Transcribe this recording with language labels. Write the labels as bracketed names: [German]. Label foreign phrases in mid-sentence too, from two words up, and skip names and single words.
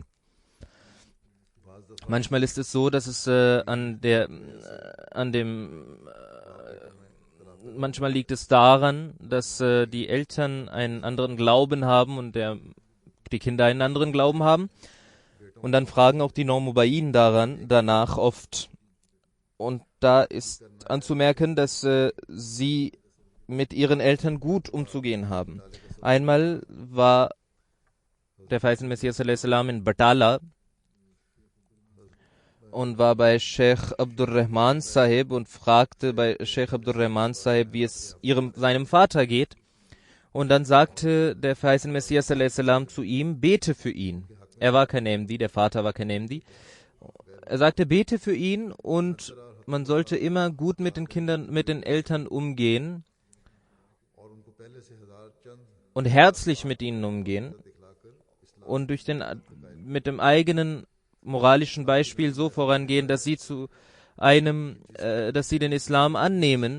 [German] Manchmal ist es so, dass es manchmal liegt es daran, dass die Eltern einen anderen Glauben haben und die Kinder einen anderen Glauben haben. Und dann fragen auch die Normubayin danach oft. Und da ist anzumerken, dass sie mit ihren Eltern gut umzugehen haben. Einmal war der verheißene Messias [Arabic] صلى الله عليه وسلم [German] in Batala und war bei Sheikh Abdurrahman Sahib und fragte bei Sheikh Abdurrahman Sahib, wie es seinem Vater geht. Und dann sagte der verheißene Messias [Arabic] صلى الله عليه وسلم [German] zu ihm, bete für ihn. Er war kein Ahmadi, der Vater war kein Ahmadi. Er sagte, bete für ihn, und man sollte immer gut mit den Kindern, mit den Eltern umgehen und herzlich mit ihnen umgehen und mit dem eigenen moralischen Beispiel so vorangehen, dass sie dass sie den Islam annehmen.